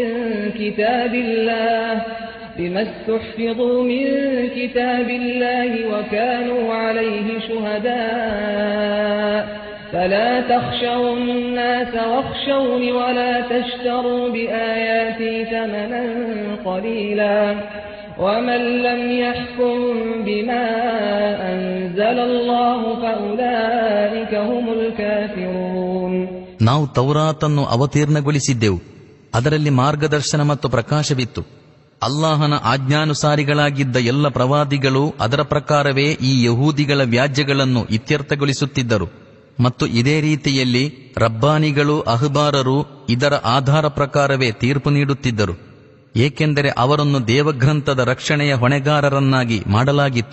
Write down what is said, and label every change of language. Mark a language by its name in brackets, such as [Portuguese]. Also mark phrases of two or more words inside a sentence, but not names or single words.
[Arabic] من كتاب الله وكانوا عليه شهداء فلا تخشوا الناس واخشوني ولا تشتروا بآياتي ثمنا قليلا ومن لم يحكم بما أنزل الله فأولئك هم الكافرون. [Kannada] ನಾವು ತೌರಾತನ್ನು ಅವತೀರ್ಣಗೊಳಿಸಿದ್ದೆವು, ಅದರಲ್ಲಿ ಮಾರ್ಗದರ್ಶನ ಮತ್ತು ಪ್ರಕಾಶವಿತ್ತು. ಅಲ್ಲಾಹನ ಆಜ್ಞಾನುಸಾರಿಗಳಾಗಿದ್ದ ಎಲ್ಲ ಪ್ರವಾದಿಗಳು ಅದರ ಪ್ರಕಾರವೇ ಈ ಯಹೂದಿಗಳ ವ್ಯಾಜ್ಯಗಳನ್ನು ಇತ್ಯರ್ಥಗೊಳಿಸುತ್ತಿದ್ದರು ಮತ್ತು ಇದೇ ರೀತಿಯಲ್ಲಿ ರಬ್ಬಾನಿಗಳು ಅಹ್ಬಾರರು ಇದರ ಆಧಾರ ಪ್ರಕಾರವೇ ತೀರ್ಪು ನೀಡುತ್ತಿದ್ದರು, ಏಕೆಂದರೆ ಅವರನ್ನು ದೇವಗ್ರಂಥದ ರಕ್ಷಣೆಯ ಹೊಣೆಗಾರರನ್ನಾಗಿ ಮಾಡಲಾಗಿತ್ತು.